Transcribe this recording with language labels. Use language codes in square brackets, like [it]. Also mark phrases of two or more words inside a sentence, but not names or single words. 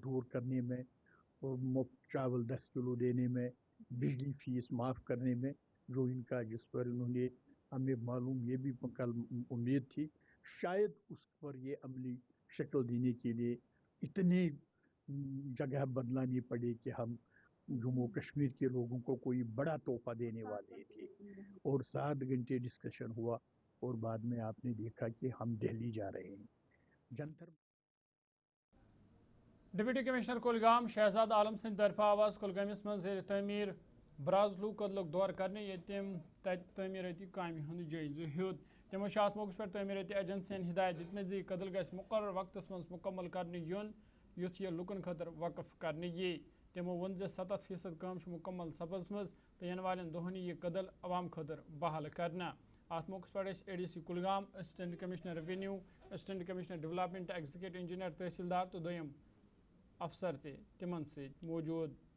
[hi] दूर करने में, और मुफ्त चावल 10 किलो देने में, बिजली फीस माफ़ करने में, जो इनका जिस पर उन्होंने, हमें मालूम ये भी कल उम्मीद थी शायद उस पर ये अमली शक्ल देने के लिए इतनी जगह बदलानी पड़ी कि हम जम्मू कश्मीर के लोगों को कोई बड़ा तोहफा देने वाले थे, और 7 घंटे डिस्कशन हुआ और बाद में आपने देखा कि हम दिल्ली जा रहे हैं। जंतर [en] Deputy Commissioner [ks] कुलगाम शहजाद आलम सिंह तरफ आवाज कुलगामिस मज जेर तमीर ब्राजलू कदलुक दौर करने यम तमीरती कामि हंद जायज़ हेद। तमो अत मौके पर तमीरती एजेंसियन हिदायत दितम जी कदल गस मुकर्रर वक्तस मज मुकम्मल करने युन युथ यह लुकन खतर वक्फ करने ये। तमो वोन 70% काम मुकम्मल सपजमज तो इन वाले दोहन यह कदल अवाम खतर बहाल करना। अत मौके पर ADC कुलगाम, [en] Assistant Commissioner Revenue, Assistant Commissioner Development, Executive Engineer [ks] तहसीलदार तो दोयम अफसर थे तिमन से मौजूद।